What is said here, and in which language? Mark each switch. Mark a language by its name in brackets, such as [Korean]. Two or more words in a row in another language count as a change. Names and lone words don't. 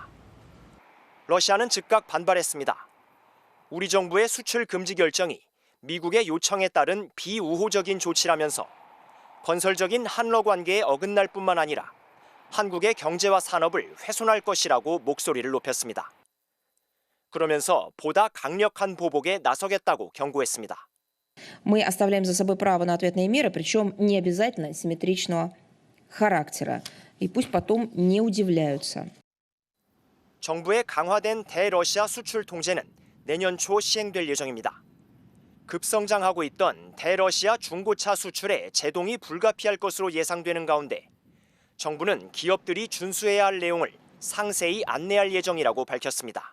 [Korean] 러시아는 즉각 반발했습니다. 우리 정부의 수출 금지 결정이 미국의 요청에 따른 비우호적인 조치라면서 건설적인 한러 관계에 어긋날 뿐만 아니라 한국의 경제와 산업을 훼손할 것이라고 목소리를 높였습니다. 그러면서 보다 강력한 보복에 나서겠다고 경고했습니다. [Russian] Мы оставляем за собой право на ответные меры, причем не обязательно симметричного характера. И пусть потом не удивляются. [Korean] 정부의 강화된 대러시아 수출 통제는 내년 초 시행될 예정입니다. 급성장하고 있던 대러시아 중고차 수출에 제동이 불가피할 것으로 예상되는 가운데 정부는 기업들이 준수해야 할 내용을 상세히 안내할 예정이라고 밝혔습니다.